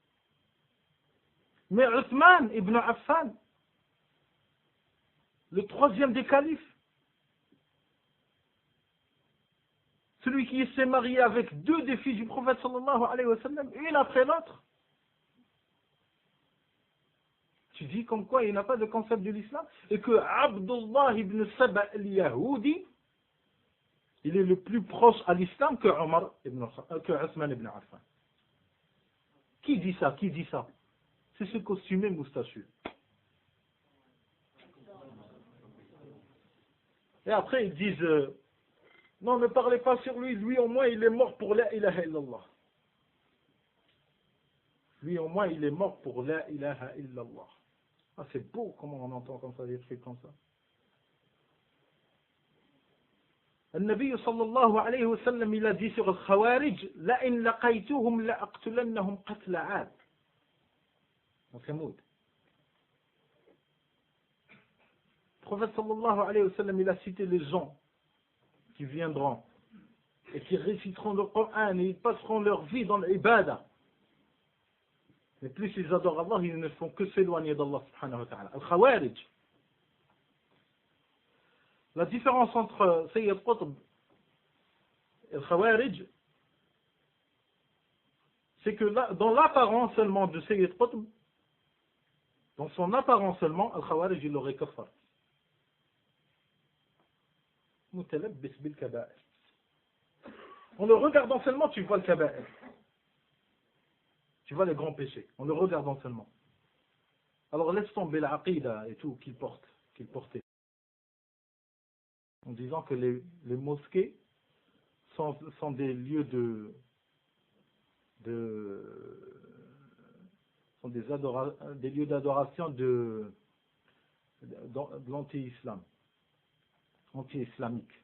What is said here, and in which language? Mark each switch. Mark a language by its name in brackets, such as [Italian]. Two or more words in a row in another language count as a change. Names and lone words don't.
[French] Mais Uthman ibn Affan, le troisième des califes, celui qui s'est marié avec deux des filles du prophète [Arabic] صلى الله عليه وسلم, [French] une après l'autre, tu dis comme quoi il n'a pas de concept de l'islam, et que Abdullah ibn Saba al-Yahudi, il est le plus proche à l'islam que Uthman ibn Affan. Qui dit ça? C'est ce costumé moustachu. Et après ils disent non, ne parlez pas sur lui, lui au moins il est mort pour [Arabic] لا إله إلا الله. [French] Lui au moins il est mort pour [Arabic] لا إله إلا الله. [French] Ah, c'est beau comment on entend comme ça des trucs comme ça. [Arabic] النبي صلى الله عليه وسلم [French] il a dit sur [Arabic] الخوارج لئن لقيتهم لأقتلنهم قتل عاد. [French] Le prophète [Arabic] صلى الله عليه وسلم [French] il a cité les gens qui viendront et qui réciteront le Coran et ils passeront leur vie dans l'ibada. Mais plus ils adorent Allah, ils ne font que s'éloigner d'Allah [Arabic] سبحانه وتعالى. [French] Al-Khawarij. La différence entre Sayyid Qutb et Al-Khawarij, c'est que là, dans l'apparence seulement de Sayyid Qutb, dans son apparence seulement, Al-Khawarij il aurait kafar. [Arabic] متلبس بالكبائر. [French] En le regardant seulement, tu vois le kaba'ir. Tu vois les grands péchés, en le regardant seulement. Alors laisse tomber l'aqida et tout qu'il portait. En disant que les mosquées sont des lieux sont des lieux d'adoration de l'anti-islam, anti-islamique.